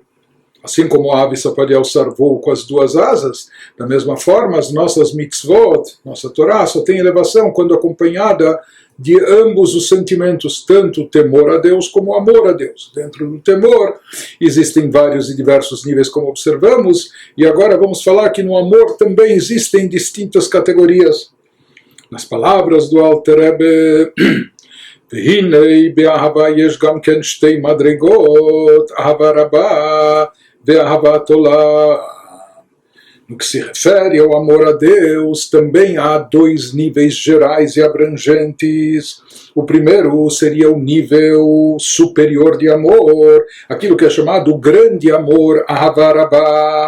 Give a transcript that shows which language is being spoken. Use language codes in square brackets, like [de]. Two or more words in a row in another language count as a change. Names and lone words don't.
[pt] Assim como a ave só pode alçar voo com as duas asas, da mesma forma as nossas mitzvot, nossa Torá, só tem elevação quando acompanhada de ambos os sentimentos, tanto o temor a Deus como o amor a Deus. Dentro do temor existem vários e diversos níveis, como observamos, e agora vamos falar que no amor também existem distintas categorias. Nas palavras do Alter Rebbe, [he] והנה באהבה יש גם כן שתי מדרגות, אהבה רבה ואהבה תולה. [pt] No que se refere ao amor a Deus, também há dois níveis gerais e abrangentes. O primeiro seria o nível superior de amor, aquilo que é chamado grande amor, [he] אהבה רבה.